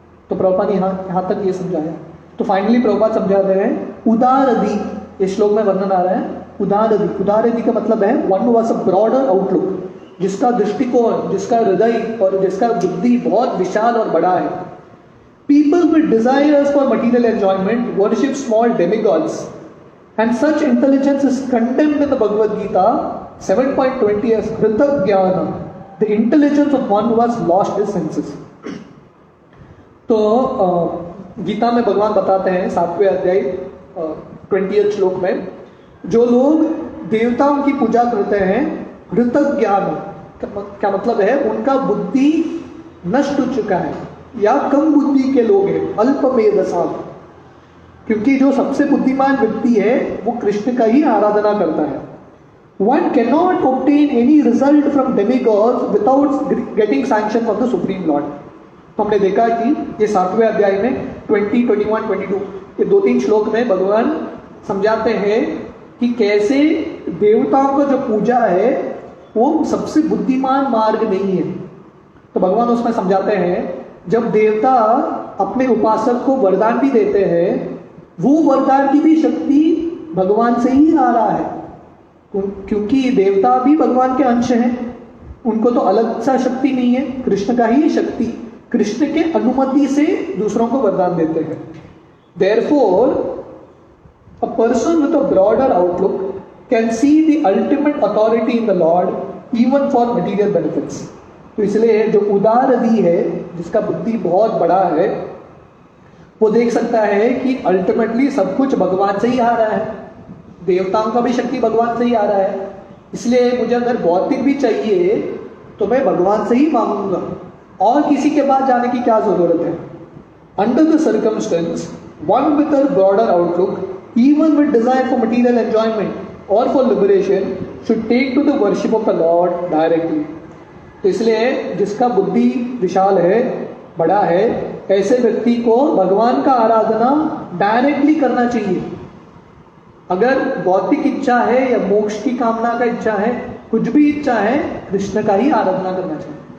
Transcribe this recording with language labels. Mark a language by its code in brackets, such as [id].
[hi] तो प्रभुपाद ने यहाँ तक ये समझाया। तो फाइनली प्रभुपाद समझा रहे हैं उदारधि, इस श्लोक में वर्णन आ रहा है उदारधि। उदारधि का मतलब है [en] one who has a broader outlook, [hi] जिसका दृष्टिकोण, जिसका हृदय और जिसका बुद्धि बहुत विशाल और बड़ा है. [en] People with desires for material enjoyment worship small demigods, and such intelligence is condemned in the Bhagavad Gita 7.20 as Kritagyana, the intelligence of one who has lost his senses. [hi] तो गीता में भगवान बताते हैं 7वें अध्याय 20 श्लोक में, जो लोग देवताओं की पूजा करते हैं कृतज्ञान, क्या मतलब है, उनका बुद्धि नष्ट हो चुका है या कम बुद्धि के लोग हैं, अल्पमेधसा, क्योंकि जो सबसे बुद्धिमान व्यक्ति है वो कृष्ण का ही आराधना करता है. [en] One cannot obtain any result from demigods without getting sanction from the Supreme Lord. [hi] तो हमने देखा कि ये 7वें अध्याय में 20, 21, 22 ये 2-3 श्लोक में भगवान समझाते हैं कि कैसे देवताओं का जो पूजा है वो सबसे बुद्धिमान मार्ग नहीं है. तो भगवान उसमें समझाते हैं, जब देवता अपने उपासक को वरदान भी देते हैं, वो वरदान की भी शक्ति भगवान से ही आ रहा है, क्योंकि देवता भी भगवान के अंश हैं, उनको तो अलग सा शक्ति नहीं है, कृष्ण का ही शक्ति, कृष्ण के अनुमति से दूसरों को वरदान देते हैं. [en] Therefore, a person with a broader outlook can see the ultimate authority in the Lord even for material benefits. [hi] तो इसलिए जो उदार हृदय है, जिसका बुद्धि बहुत बड़ा है, वो देख सकता है कि अल्टीमेटली सब कुछ भगवान से ही आ रहा है, देवताओं का भी शक्ति भगवान से ही आ रहा है. इसलिए मुझे अगर भौतिक भी चाहिए तो मैं भगवान से ही मांगूंगा, और किसी के पास जाने की क्या जरूरत है. [en] Under the circumstance, one with a broader outlook, even with desire for material enjoyment or for liberation, should take to the worship of the Lord directly. [hi] तो इसलिए जिसका बुद्धि विशाल है, बड़ा है, ऐसे व्यक्ति को भगवान का आराधना डायरेक्टली करना चाहिए. अगर भौतिक इच्छा है या मोक्ष की कामना का इच्छा है, कुछ भी इच्छा है, कृष्ण का ही आराधना करना चाहिए.